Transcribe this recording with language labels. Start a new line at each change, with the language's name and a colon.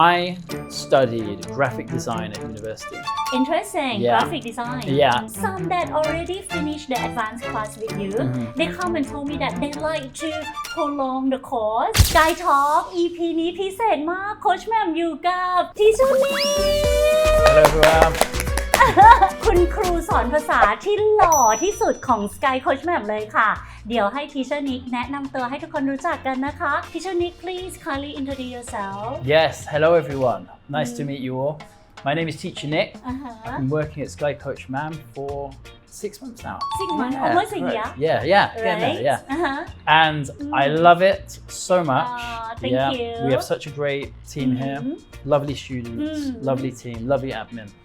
English: I studied graphic design at university. Interesting. Yeah. Graphic design. Yeah. Some that already finished the advanced class with you, they come and told me that they like to prolong the course.
Thai: SkyTalk EP นี้พิเศษมากโค้ชแหม่มอยู่กับทีเชอร์นี่
English: Hello everyone.
Thai: คุณครูสอนภาษาที่หล่อที่สุดของ Skycoachmam เลยค่ะ เดี๋ยวให้ทีเชอร์นิกแนะนำตัวให้ทุกคนรู้จักกันนะคะทีเชอร์นิก
English: please kindly introduce yourself. Yes, hello everyone. Nice to meet you all. My name is Teacher Nick. I've been working at Skycoachmam for 6 months now. 6 months, Yeah, almost a correct. year. Yeah, Right? getting there, yeah. And I love it so much. Thank you. We have such a great team here. Lovely students, lovely team, lovely admin.